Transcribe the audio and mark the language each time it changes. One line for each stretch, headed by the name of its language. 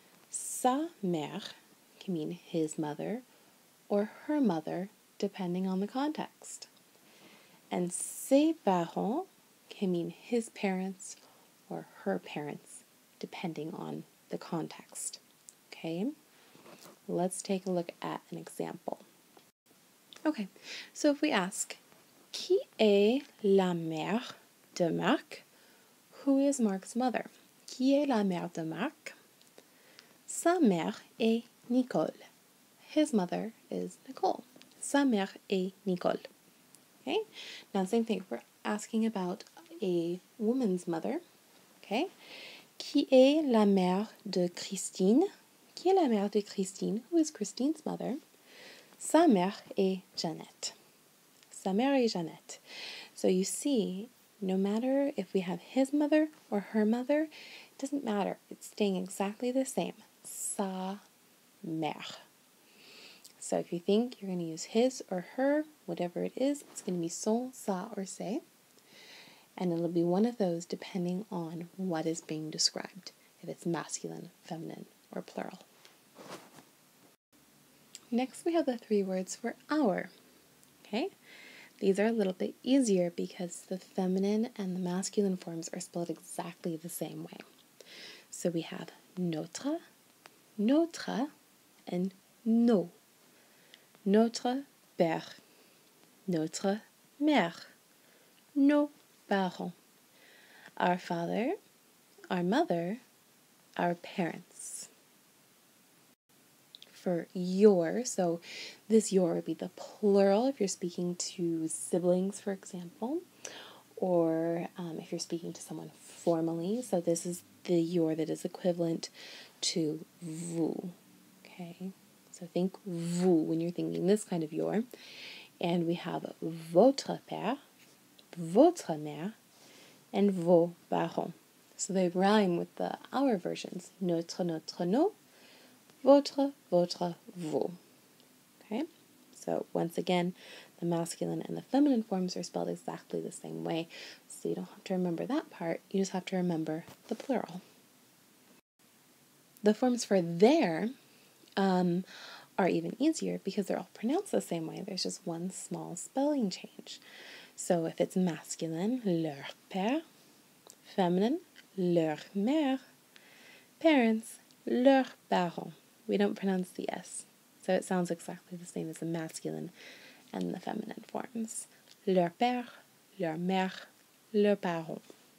French: Sa mère
English: can mean his mother or her mother, depending on the context. And
French: ses parents
English: can mean his parents or her parents, depending on the context. Okay, let's take a look at an example. Okay, so if we ask,
French: qui est la mère de Marc?
English: Who is Mark's mother?
French: Qui est la mère de Marc? Sa mère est Nicole.
English: His mother is Nicole.
French: Sa mère est Nicole.
English: Okay? Now, same thing. We're asking about a woman's mother. Okay?
French: Qui est la mère de Christine? Qui est la mère de Christine?
English: Who is Christine's mother?
French: Sa mère est Jeannette. Sa mère est Jeannette.
English: So you see, no matter if we have his mother or her mother, it doesn't matter. It's staying exactly the same.
French: Sa mère.
English: So if you think you're going to use his or her, whatever it is, it's going to be son, sa, or se. And it'll be one of those depending on what is being described, if it's masculine, feminine, or plural. Next we have the three words for our. Okay? These are a little bit easier because the feminine and the masculine forms are spelled exactly the same way. So we have notre, notre, and nos.
French: Notre père, notre mère, nos parents.
English: Our father, our mother, our parents. For your, so this your would be the plural if you're speaking to siblings, for example, or if you're speaking to someone formally. So this is the your that is equivalent to vous. Okay, so think vous when you're thinking this kind of your. And we have
French: votre père, votre mère, and vos parents.
English: So they rhyme with the our versions. Notre, notre, nos. Votre, votre, vous. Okay? So once again, the masculine and the feminine forms are spelled exactly the same way. So you don't have to remember that part. You just have to remember the plural. The forms for their are even easier because they're all pronounced the same way. There's just one small spelling change. So if it's masculine,
French: leur père.
English: Feminine,
French: leur mère. Parents, leurs parents.
English: We don't pronounce the S, so it sounds exactly the same as the masculine and the feminine forms.
French: Leur père, leur mère, leurs parents.